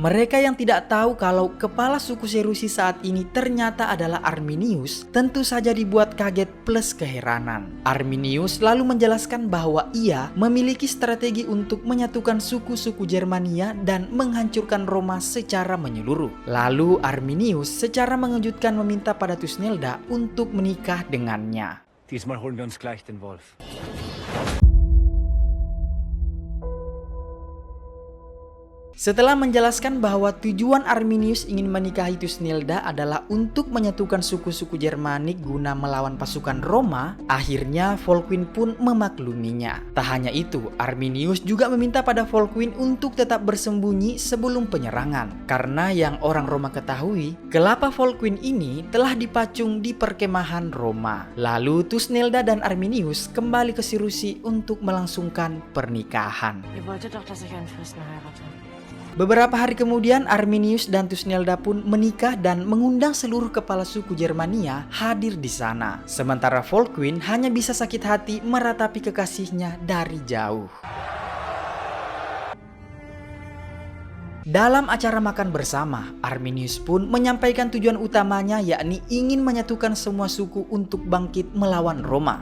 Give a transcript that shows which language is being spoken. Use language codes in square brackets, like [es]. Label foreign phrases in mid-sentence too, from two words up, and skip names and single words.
[id] Mereka yang tidak tahu kalau kepala suku Serusi saat ini ternyata adalah Arminius, tentu saja dibuat kaget plus keheranan. Arminius lalu menjelaskan bahwa ia memiliki strategi untuk menyatukan suku-suku Germania dan menghancurkan Roma secara menyeluruh. Lalu Arminius secara mengejutkan meminta pada Thusnelda untuk menikah dengannya. [de] Diesmal holen wir uns gleich den Wolf. [id] Setelah menjelaskan bahwa tujuan Arminius ingin menikahi Thusnelda adalah untuk menyatukan suku-suku Jermanik guna melawan pasukan Roma, akhirnya Volkwin pun memakluminya. Tak hanya itu, Arminius juga meminta pada Volkwin untuk tetap bersembunyi sebelum penyerangan. Karena yang orang Roma ketahui, kelapa Volkwin ini telah dipacung di perkemahan Roma. Lalu Thusnelda dan Arminius kembali ke Serusi untuk melangsungkan pernikahan. [de] Ihr wolltet doch, dass ich einen Fürsten heirate. [id] Beberapa hari kemudian Arminius dan Thusnelda pun menikah dan mengundang seluruh kepala suku Germania hadir di sana. Sementara Volkwin hanya bisa sakit hati meratapi kekasihnya dari jauh. Dalam acara makan bersama, Arminius pun menyampaikan tujuan utamanya yakni ingin menyatukan semua suku untuk bangkit melawan Roma.